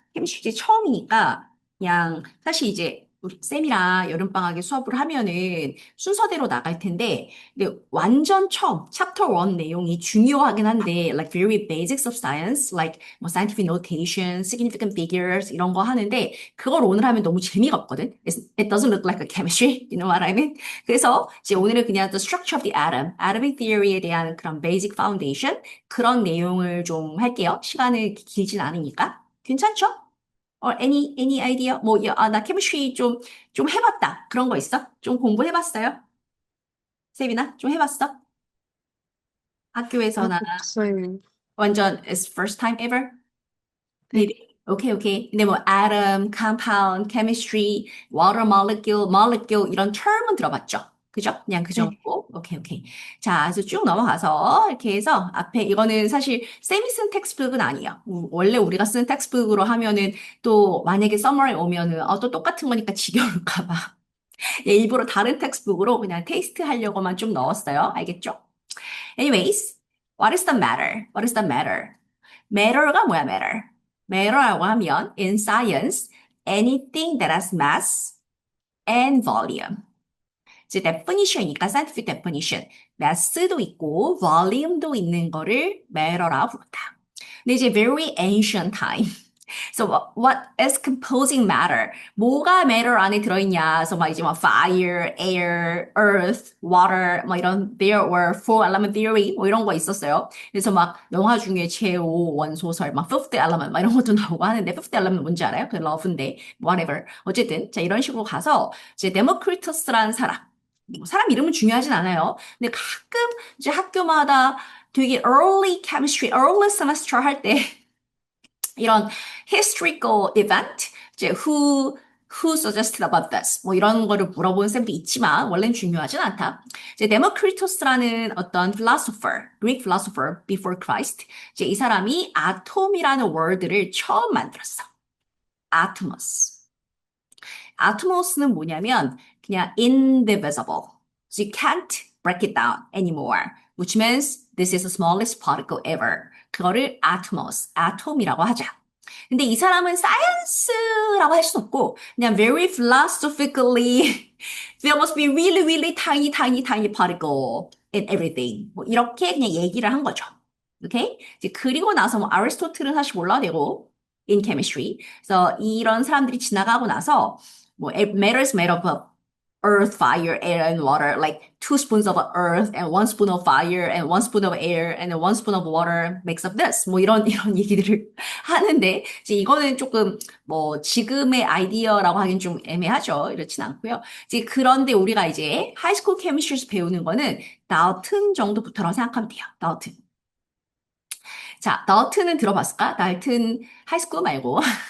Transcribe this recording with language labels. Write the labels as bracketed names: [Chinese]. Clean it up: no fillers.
[Korean] 케미스트리 이제 처음이니까 그냥 사실 이제 우리 쌤이랑 여름방학에 수업을 하면은 순서대로 나갈 텐데 근데 완전 처음 챕터 1 내용이 중요하긴 한데 [English] like very basics of science like [Korean] 뭐 scientific notation, significant figures 이런 거 하는데 그걸 오늘 하면 너무 재미가 없거든. [English] It doesn't look like a chemistry, you know what I mean? [Korean] 그래서 이제 오늘은 그냥 [English] the structure of the atom, [Korean] atomic theory에 대한 그런 basic foundation 그런 내용을 좀 할게요. 시간이 길진 않으니까. 괜찮죠? [English] any idea? [Korean] 뭐, 야, 나 케미스트리 좀 해봤다. 그런 거 있어? 좀 공부해봤어요? 세빈아? 좀 해봤어? 학교에서나 없어요. 완전 [English] it's first time ever? [Korean] 네. [English] maybe? 오케이, 오케이. [Korean] 근데 뭐 atom, compound, chemistry, water molecule, molecule 이런 term은 들어봤죠? 그죠? 그냥 그 네. 정도. 오케이, 오케이. 자, 그래서 쭉 넘어가서 이렇게 해서 앞에 이거는 사실 쌤이 쓴 텍스트북은 아니에요. 원래 우리가 쓴 텍스트북으로 하면은 또 만약에 서머에 오면은 또 똑같은 거니까 지겨울까 봐. 예, 일부러 다른 텍스트북으로 그냥 테이스트 하려고만 좀 넣었어요. 알겠죠? [English] Anyways, what is the matter? What is the matter? [Korean] matter가 뭐야, matter? matter라고 하면 [English] in science, anything that has mass and volume. [Korean] 이제 definition이니까 scientific definition. mass도 있고 volume도 있는 거를 matter라고 부른다. 근데 이제 [English] very ancient time. So what is composing matter? [Korean] 뭐가 matter 안에 들어있냐? 그래서 막 이제 막 fire, air, earth, water, 뭐 이런 [English] there were four element theory [Korean] 뭐 이런 거 있었어요. 그래서 막 영화 중에 제5 원소설, 막 fifth element 막 이런 것도 나오고 하는데 fifth element 뭔지 알아요? 그 love인데 whatever. 어쨌든 자 이런 식으로 가서 이제 데모크리터스라는 사람. 뭐 사람 이름은 중요하진 않아요. 근데 가끔 이제 학교마다 되게 early chemistry, early semester 할때 이런 historical event, 이제 [English] who suggested about this, [Korean] 뭐 이런 거를 물어보는 쌤도 있지만 원래는 중요하진 않다. 이제 데모크리토스라는 어떤 philosopher, [English] Greek philosopher before Christ, [Korean] 이제 이 사람이 아톰이라는 word를 처음 만들었어. atomos. atomos는 뭐냐면 그냥 indivisible. [English] So you can't break it down anymore, which means this is the smallest particle ever. [Korean] 그거를 atomos, atom이라고 하자. 근데 이 사람은 사이언스라고 할 수는 없고 그냥 [English] very philosophically there must be really really tiny tiny tiny particle in everything [Korean] 뭐 이렇게 그냥 얘기를 한 거죠. 오케이? 이제 그리고 나서 뭐 아리스토틀은 사실 몰라도 되고 [English] in chemistry. 그래서 이런 사람들이 지나가고 나서 뭐 it matters made up of earth, fire, air, and water, like 2 spoons of earth and 1 spoon of fire and 1 spoon of air and then 1 spoon of water makes up this. [Korean] 뭐 이런 얘기들을 하는데 이제 이거는 조금 뭐 지금의 아이디어라고 하긴 좀 애매하죠. 이렇진 않고요. 이제 그런데 우리가 이제 하이스쿨 케미스트리에서 배우는 거는 다우튼 정도부터라고 생각하면 돼요. 다우튼. 자, 다우튼은 들어봤을까? 다우튼 하이스쿨 말고.